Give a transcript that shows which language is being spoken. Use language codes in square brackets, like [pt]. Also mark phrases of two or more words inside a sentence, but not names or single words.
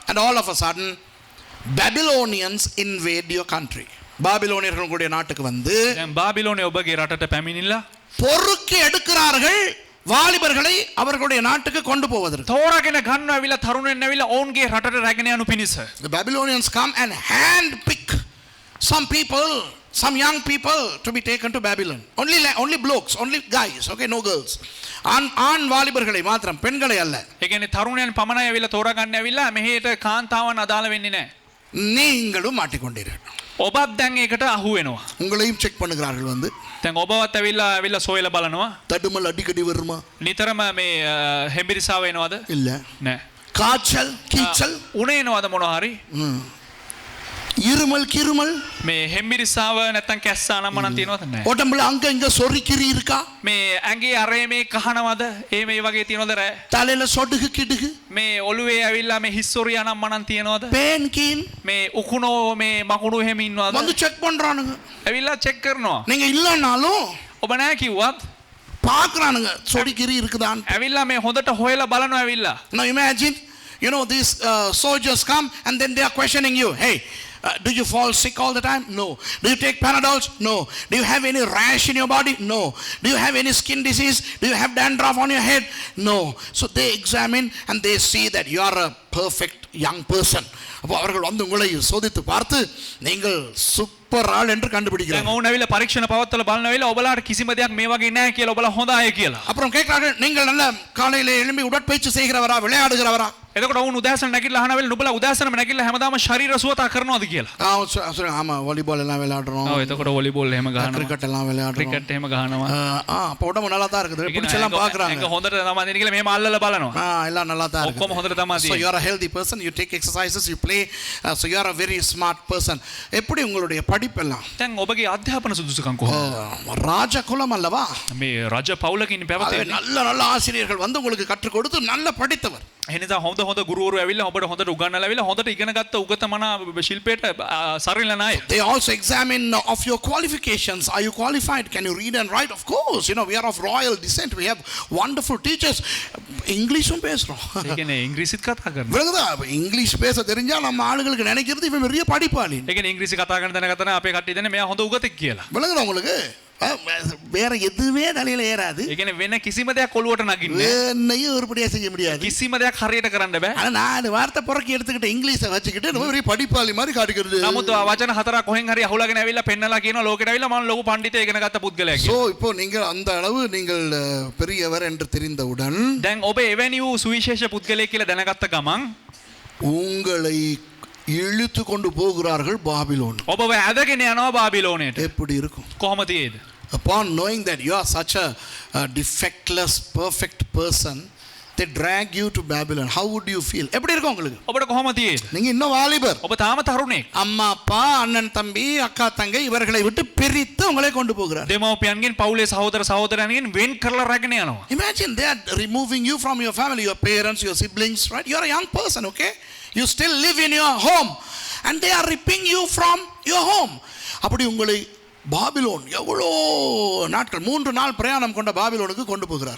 [en] And all of a sudden Babylonians invade your country. [ta] பாபிலோனியர்கள் உங்களுடைய நாட்டுக்கு வந்து [si] දැන් බාබිලෝනය ඔබගේ රටට පැමිණිලා [ta] பொறுக்கி எடுக்கிறார்கள் வாலிபர்களை அவர்களுடைய நாட்டுக்கு கொண்டு போவதற்கு. [si] තෝරාගෙන ගන්න ඇවිල්ලා තරුණයන් ඇවිල්ලා ඔවුන්ගේ රටට රැගෙන යනු පිණිස. [en] The Babylonians come and hand pick some people, some young people to be taken to Babylon. Only blokes, only guys, okay, no girls. [ta] ஆண் வாலிபர்களை மாத்திரம், பெண்களை அல்ல. [si] ඒ කියන්නේ තරුණයන් පමණයි ඇවිල්ලා තෝරාගන්න ඇවිල්ලා මෙහෙට කාන්තාවන් අදාළ වෙන්නේ නැහැ. [ta] நீங்களும் மாட்டிக்கொண்டீர்கள். [si] ඔබත් දැන් ඒකට අහු වෙනවා. [ta] உங்களையும் செக் பண்ணுகிறார்கள் வந்து. [si] දැන් ඔබවත් ඇවිල්ලා සොයලා බලනවා. [ta] தடுமல் அடிக்கடி வருமா? [si] නිතරම මේ හෙම්බිරිසාව එනවද? [ta] இல்ல. [si] නෑ. [ta] காய்ச்சல் கீச்சல் [si] උණේ එනවද මොනවා හරි? [ta] இருமல் கிருமல் [si] මේ හෙම්බිරිසාව නැත්තම් කැස්සා නම් මොනක් තියෙනවද නැහැ. [ta] உடம்புல அங்க இங்க சொறிக்கிரி இருக்கா? [si] මේ ඇඟේ අරේ මේ කහනවද? මේ වගේ තියෙනවද රෑ? [ta] தலையில சொடுகு கிடுகு [si] මේ ඔළුවේ ඇවිල්ලා මේ හිස්සොරියා නම් මොනක් තියෙනවද? [ta] பேன் கீன் [si] මේ උකුණෝ මේ මකුණු එහෙම ඉන්නවද? [ta] வந்து செக் பண்றானுங்க. [si] ඇවිල්ලා චෙක් කරනවා. [ta] நீங்க இல்லனாலும் [si] ඔබ නැහැ කිව්වත් [ta] பார்க்கறானுங்க சொடிக்கிரி இருக்குதான். [si] ඇවිල්ලා මේ හොඳට හොයලා බලනවා ඇවිල්ලා. [en] Now imagine, you know, these soldiers come and then they are questioning you. Hey, do you fall sick all the time? No. Do you take Panadols? No. Do you have any rash in your body? No. Do you have any skin disease? Do you have dandruff on your head? No. So they examine and they see that you are a perfect young person. [ta] அப்போ அவர்கள் வந்து உங்களை சோதித்து பார்த்து நீங்கள் சூப்பர் ஆள் என்று [si] දැන් [ta] கண்டுபிடிக்கிறார்கள். [si] ඔවුන් ඇවිල්ලා පරීක්ෂණ පවත්වලා බලන වෙලාව ඔබලාට කිසිම දෙයක් මේ වගේ නැහැ කියලා ඔබලා හොඳ අය කියලා. [ta] அப்புறம் கேட்கிறார்கள், நீங்கள் நல்ல காலையில எழும்பி உடற்பயிற்சி செய்கிறவரா, விளையாடுகிறவரா? [si] එතකොට ඔවුන් උදෑසන නැගිටලා අහන වෙලාව නුඹලා උදෑසනම නැගිටලා හැමදාම ශරීර සුවතා කරනවද කියලා. [ta] ஆமா வாலிபால் எல்லாம் விளையாடுறோம், [si] ඔව් එතකොට වොලිබෝල් එහෙම ගහනවා. [ta] கிரிக்கெட் எல்லாம் விளையாடுறோம். [si] ක්‍රිකට් එහෙම ගහනවා. [ta] அப்போ உடம்பு நல்லா தான் இருக்குது. பிடிச்செல்லாம் [si] ඒක [ta] பார்க்கறாங்க. [si] හොඳට තමයි දෙන්නේ කියලා මෙහෙම අල්ලලා බලනවා. [ta] எல்லாம் நல்லா தான் [si] ඔක්කොම [ta] இருக்குது. [si] හොඳට තමයි [en] So you are a healthy person, you take exercises, you play, so you are a very smart person. [ta] எப்படி உங்களுடைய படிப்பெல்லாம்? [si] දැන් ඔබගේ අධ්‍යාපන සුදුසුකම් කොහොමද? [ta] ராஜகுலம் அல்லவா? [si] මේ රජ පවුලකින් පැවතෙන්නේ. [ta] நல்ல நல்ல ஆசிரியர்கள் வந்து உங்களுக்கு கற்றுக் கொடுத்து நல்ல படித்தவர். [si] එහෙනම් හොඳ ගුරුවරු ඇවිල්ලා ඔබට හොඳට උගන්වලා ඇවිල්ලා හොඳට ඉගෙන ගත්ත උගතමනා ශිල්පයට සරිලන අය. [en] They also examine of your qualifications. Are you qualified? Can you read and write? Of course, you know, we are of royal descent. We have wonderful teachers. [ta] இங்கிலீஷும் பேசுறோம். [si] ඒ කියන්නේ ඉංග්‍රීසිත් කතා කරනවා. [ta] விளங்குதா? இங்கிலீஷ் பேச தெரிஞ்சா நம்ம ஆளுங்களுக்கு நினைக்கிறது இவன் பெரிய படிப்பாளி. [si] ඒ කියන්නේ ඉංග්‍රීසි කතා කරන දැනගත්තා නම් අපේ කට්ටිය දන්නේ මෙයා හොඳ උගතෙක් කියලා. [ta] விளங்குதா உங்களுக்கு? வேற எதுவுமே தலையில ஏறாது. [si] ඒ කියන්නේ වෙන කිසිම දෙයක් ඔළුවට නගින්නේ [ta] என்னையும் உருப்படியா செய்ய முடியாது. [si] කිසිම දෙයක් හරියට කරන්න බෑ. [ta] ஆனா நான் வார்த்தை புறக்கி எடுத்துக்கிட்டு இங்கிலீஷை வச்சுக்கிட்டு நம்ம பெரிய படிப்பாளி மாதிரி காட்டுகிறது. [si] නමුත් වචන හතරක් කොහෙන් හරි අහුලාගෙන ඇවිල්ලා පෙන්නලා කියනවා ලෝකෙට ඇවිල්ලා මම ලොකු පඬිතේ ඉගෙන ගත්ත පුද්ගලයෙක් [ta] சோ [si] කියලා. [ta] இப்போ நீங்கள் அந்த அளவு நீங்கள் பெரியவர் என்று தெரிந்தவுடன் [si] දැන් ඔබ එවැනි වූ සුවිශේෂ පුද්ගලයෙක් කියලා දැනගත්ත ගමන් [ta] உங்களை இழுத்து கொண்டு போகிறார்கள் பாபிலோன். [si] ඔබව ඇදගෙන යනවා බාබිලෝනයට. [ta] எப்படி இருக்கும்? [si] කොහොම තියේද? [en] Upon knowing that you are such a defectless perfect person, they drag you to Babylon. How would you feel? [ta] எப்படி இருக்கும் உங்களுக்கு? [si] ඔබට කොහොම තියේද? [ta] நீங்க இன்னும் வாலிபர். [si] ඔබ තාම තරුණෙක්. [ta] அம்மா அப்பா அண்ணன் தம்பி அக்கா தங்கை இவர்களை விட்டு பிரித்து உங்களை கொண்டு போகிறார். [si] දෙමව්පියන්ගෙන් පවුලේ සහෝදර සහෝදරයන්ගෙන් වෙන් කරලා රැගෙන යනවා. [en] Imagine they are removing you from your family, your parents, your siblings, right? You are a young person, okay? You still live in your home and they are ripping you from your home. [ta] அப்படி உங்களை பாபிலோன் எவ்வளோ நாட்கள் 3 நாள் பிரயாணம் கொண்ட பாபிலோனுக்கு கொண்டு போகிறார்.